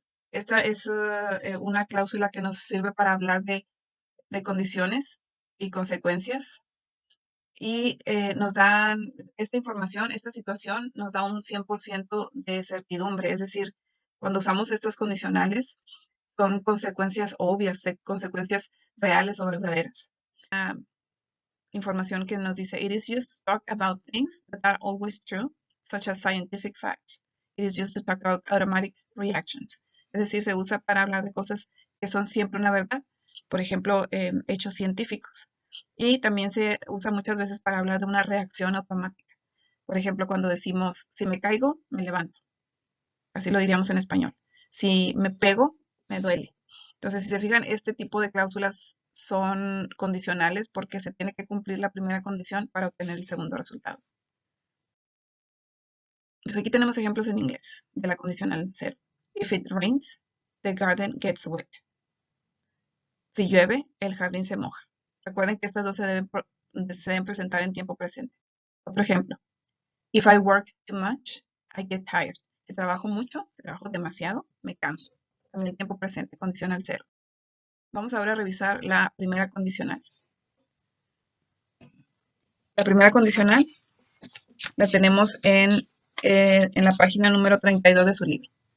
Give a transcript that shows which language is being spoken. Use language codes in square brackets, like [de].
[es] Esta es una cláusula que nos sirve para hablar de condiciones y consecuencias y nos dan esta información, esta situación nos da un 100% de certidumbre, es decir, cuando usamos estas condicionales son consecuencias obvias, consecuencias reales o verdaderas. Información que nos dice, [en] it is used to talk about things that are always true, such as scientific facts. It is used to talk about automatic reactions. [es] Es decir, se usa para hablar de cosas que son siempre una verdad, por ejemplo, hechos científicos. Y también se usa muchas veces para hablar de una reacción automática. Por ejemplo, cuando decimos, si me caigo, me levanto. Así lo diríamos en español. Si me pego, me duele. Entonces, si se fijan, este tipo de cláusulas son condicionales porque se tiene que cumplir la primera condición para obtener el segundo resultado. Entonces, aquí tenemos ejemplos en inglés de la condicional 0. [en] If it rains, the garden gets wet. [es] Si llueve, el jardín se moja. Recuerden que estas dos se deben presentar en tiempo presente. Otro ejemplo. [en] If I work too much, I get tired. [es] Si trabajo mucho, si trabajo demasiado, me canso. También tiempo presente, condicional 0. Vamos ahora a revisar la primera condicional. La primera condicional la tenemos en la página número 32 de su libro.